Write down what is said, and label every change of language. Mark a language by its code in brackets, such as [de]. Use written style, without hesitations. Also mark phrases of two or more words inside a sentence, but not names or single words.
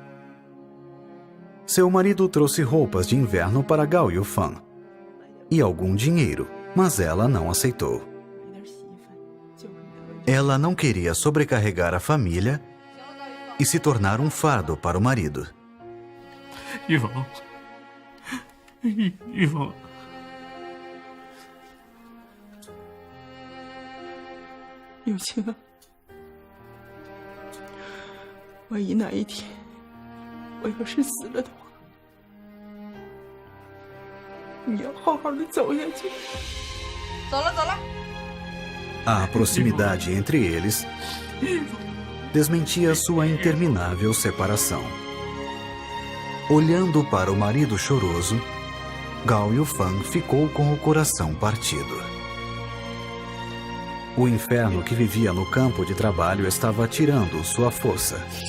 [pt] Seu marido trouxe roupas de inverno para Gao Yufan e algum dinheiro, mas ela não aceitou. Ela não queria sobrecarregar a família e se tornar um fardo para o marido. Yufan. Yufan. [zh] 友情啊，万一哪一天我要是死了的话，你要好好的走下去。走了，走了。 [pt] A proximidade entre eles desmentia sua interminável separação. Olhando para o marido choroso, Gao Yufan ficou com o coração partido. O inferno que vivia no campo de trabalho estava tirando sua força.